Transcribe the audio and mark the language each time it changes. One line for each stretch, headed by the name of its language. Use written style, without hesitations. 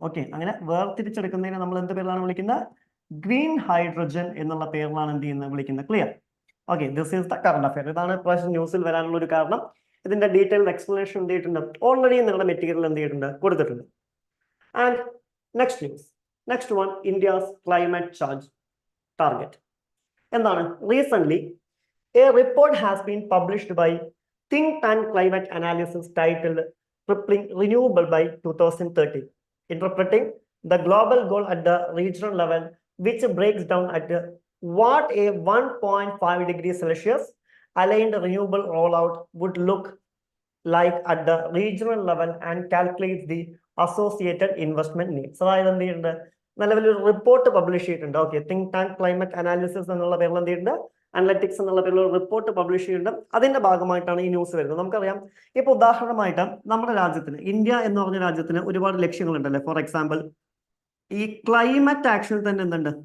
Malayalam: Okay, അങ്ങനെ വേർതിരിച്ചെടുക്കുന്നതിനെ നമ്മൾ എന്ത് പേരിലാണ് വിളിക്കുന്നത്? ഗ്രീൻ ഹൈഡ്രോജൻ എന്നുള്ള പേരിലാണ് എന്ത് ചെയ്യുന്നത്? വിളിക്കുന്നത്. Clear?
English: Okay, this is the current affair.
Malayalam: ഇതാണ് പ്രാവശ്യം ന്യൂസിൽ വരാനുള്ള ഒരു കാരണം. ഇതിന്റെ ഡീറ്റെയിൽഡ് എക്സ്പ്ലനേഷൻ എന്ത് ചെയ്തിട്ടുണ്ട്? ഓൾറെഡി നിങ്ങളുടെ മെറ്റീരിയൽ എന്ത് ചെയ്തിട്ടുണ്ട്? കൊടുത്തിട്ടുണ്ട്.
English: And next news, next one, India's climate charge target.
Malayalam: എന്താണ്?
English: Recent a report has been published by think tank climate analysis titled tripling renewable by 2030, interpreting the global goal at the regional level, which breaks down at what a 1.5 degrees Celsius aligned renewable rollout would look like at the regional level and calculates the associated investment needs.
Malayalam: അതായത് എന്ത് ചെയ്യുന്നുണ്ട്? നിലവിലൊരു report publish ചെയ്തിട്ടുണ്ട്. Okay, think tank climate analysis എന്നുള്ള പേരിൽ എന്ത് ചെയ്യുന്നുണ്ട്? Analytics എന്നുള്ള പേരിൽ ഒരു റിപ്പോർട്ട് പബ്ലിഷ് ചെയ്യുന്നുണ്ട്. അതിന്റെ ഭാഗമായിട്ടാണ് ഈ ന്യൂസ് വരുന്നത്. നമുക്കറിയാം, ഇപ്പൊ ഉദാഹരണമായിട്ട് നമ്മുടെ രാജ്യത്തിന്, ഇന്ത്യ എന്ന് പറഞ്ഞ രാജ്യത്തിന് ഒരുപാട് ലക്ഷ്യങ്ങളുണ്ടല്ലേ.
English: for example,
Malayalam: ഈ ക്ലൈമറ്റ് ആക്ഷനിൽ തന്നെ എന്തുണ്ട്?